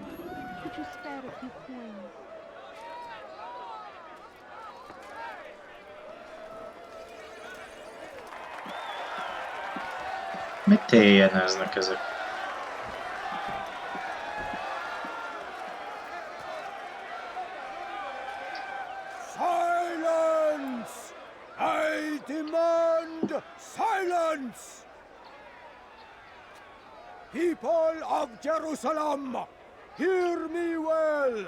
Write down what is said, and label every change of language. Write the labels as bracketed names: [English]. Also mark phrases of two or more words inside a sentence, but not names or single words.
[English] Could you spare a few coins? [Hungarian] Mit téljeneznek ezek? [English] Silence! I demand silence! People of Jerusalem, hear me well.